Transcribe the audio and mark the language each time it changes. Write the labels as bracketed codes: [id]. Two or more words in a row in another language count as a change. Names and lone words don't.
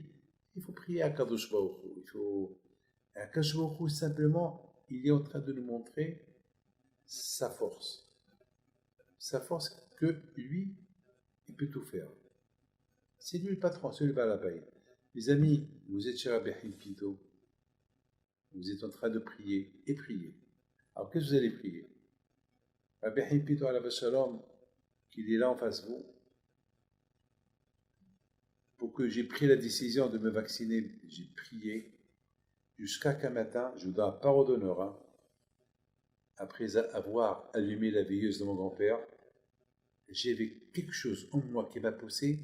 [fr] Il faut prier à [he] קדוש ברוך הוא. [fr] À [he] קדוש ברוך הוא, [fr] simplement, il est en train de nous montrer sa force. Sa force que lui, il peut tout faire. C'est lui le patron, c'est lui le balabaï. Les amis, vous êtes chez Rabbi Pito, vous êtes en train de prier et prier. Alors qu'est-ce que vous allez prier? Rabbi Pito [he] עליו השלום, [fr] qu'il est là en face de vous, pour que j'ai pris la décision de me vacciner, j'ai prié jusqu'à qu'un matin, je vous donne la parole d'honneur, hein, après avoir allumé la veilleuse de mon grand-père, j'avais quelque chose en moi qui m'a poussé.